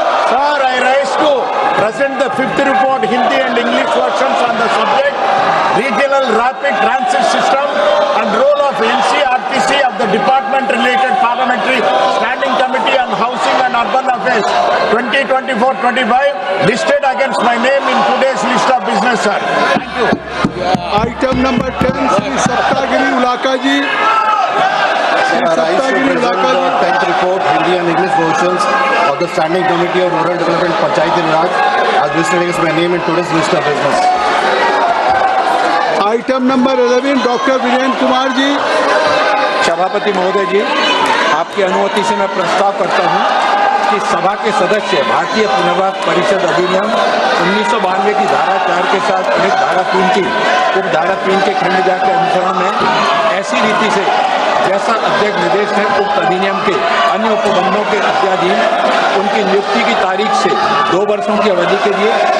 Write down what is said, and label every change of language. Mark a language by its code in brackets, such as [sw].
[en] Sir, I rise to present the 5th report Hindi and English versions on the subject Regional Rapid Transit System and role of NCRTC of the Department-related Parliamentary Standing Committee on Housing and Urban Affairs 2024-25 listed against my name in today's list of business, sir. Thank you. [hi] Item number 10 Shri Saptagiri Ulaka ji. [en] I rise to present the 10th report Hindi and English versions of the Standing Committee of Rural Development Panchayati Raj as listed against my name in today's list of business. [hi] Item number 11 doctor Virendra Kumar ji. सभापति महोदय जी, आपकी अनुमति से मैं प्रस्ताव करता हूं कि सभा के सदस्य भारतीय पुनर्वास परिषद अधिनियम 1992 की धारा 4 के साथ धारा 3 की उपधारा 3 के खंड जा के अनुसरण में ऐसी रीति से जैसा अध्यक्ष निर्देश है उक्त अधिनियम के अन्य उपबंधों के अत्याधीन उनकी नियुक्ति की तारीख से 2 वर्षों की अवधि के लिए